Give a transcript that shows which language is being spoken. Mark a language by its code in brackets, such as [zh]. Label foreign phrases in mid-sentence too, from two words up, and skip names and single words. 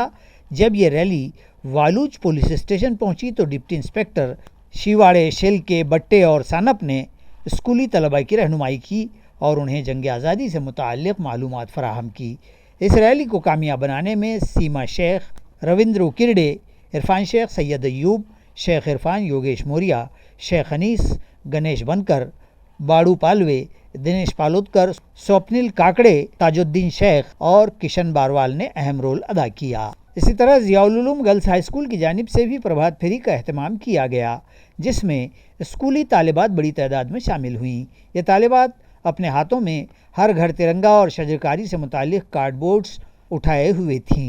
[ur] جب یہ ریلی والوج پولیس اسٹیشن پہنچی تو ڈپٹی انسپکٹر شیواڑے، شیلکے، بٹے اور سانپ نے اسکولی طلباء کی رہنمائی کی اور انہیں جنگ آزادی سے متعلق معلومات فراہم کی۔ اس ریلی کو کامیاب بنانے میں سیما شیخ، رویندر کرڈے، عرفان شیخ، سید ایوب، شیخ عرفان، یوگیش موریہ، شیخ انیس، گنیش بنکر، باڑو پالوے، دنیش پالوتکر، سوپنل کاکڑے، تاج الدین شیخ اور کشن باروال نے اہم رول ادا کیا۔ اسی طرح ضیاء العلوم گرلز ہائی اسکول کی جانب سے بھی پربھات پھیری کا اہتمام کیا گیا، جس میں اسکولی طالبات بڑی تعداد میں شامل ہوئیں۔ یہ طالبات اپنے ہاتھوں میں ہر گھر ترنگا اور شجرکاری سے متعلق کارڈ بورڈز اٹھائے ہوئے تھیں۔